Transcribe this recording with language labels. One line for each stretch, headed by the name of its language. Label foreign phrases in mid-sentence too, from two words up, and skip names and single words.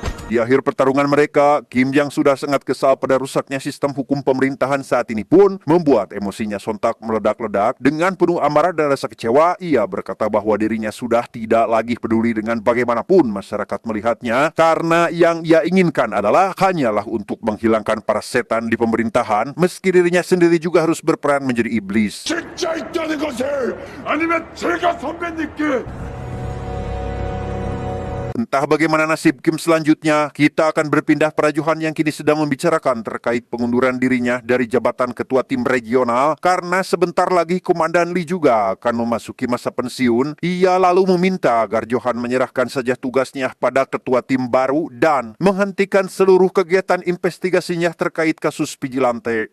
Indonesian: Di akhir pertarungan mereka, Kim yang sudah sangat kesal pada rusaknya sistem hukum pemerintahan saat ini pun membuat emosinya sontak meledak-ledak. Dengan penuh amarah dan rasa kecewa, ia berkata bahwa dirinya sudah tidak lagi peduli dengan bagaimanapun masyarakat melihatnya, karena yang ia inginkan adalah hanyalah untuk menghilangkan para setan di pemerintahan, meski dirinya sendiri juga harus berperan menjadi iblis.
Korean: 진짜 있다는 것을 아니면 제가 선배님께
Indonesian: Entah bagaimana nasib Kim selanjutnya, kita akan berpindah pada Johan yang kini sedang membicarakan terkait pengunduran dirinya dari jabatan ketua tim regional karena sebentar lagi Komandan Lee juga akan memasuki masa pensiun. Ia lalu meminta agar Johan menyerahkan saja tugasnya pada ketua tim baru dan menghentikan seluruh kegiatan investigasinya terkait kasus Vigilante.